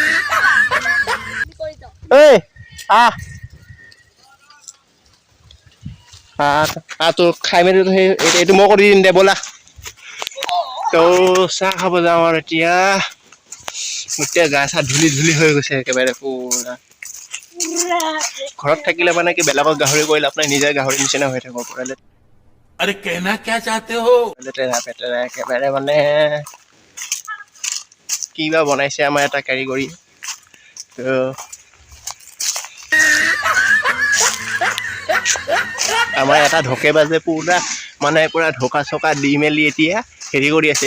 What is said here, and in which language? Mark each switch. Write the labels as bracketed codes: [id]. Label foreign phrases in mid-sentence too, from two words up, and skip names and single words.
[as] এই তোৰ খাই মেলি এইটো মই কৰি দিম দে, ব'লা। তো চাহ খাব যাওঁ আৰু এতিয়া। গোটেই গা চা ধূলি হৈ গৈছে একেবাৰে পুৰা। ঘৰত থাকিলে মানে কি বেলেগক গাহৰি কৰিলে আপোনাৰ নিজে গাহৰি নিচিনা হৈ থাকিব পাৰে। [hi] अरे कहना क्या चाहते हो? [as] লেতেৰা পেতেৰা একেবাৰে মানে কিবা বনাইছে আমাৰ এটা কাৰিকৰী। তো আমাৰ এটা ঢোকেবাজে পুৰা ঢোকা চকা দি মেলি এতিয়া হেৰি কৰি আছে।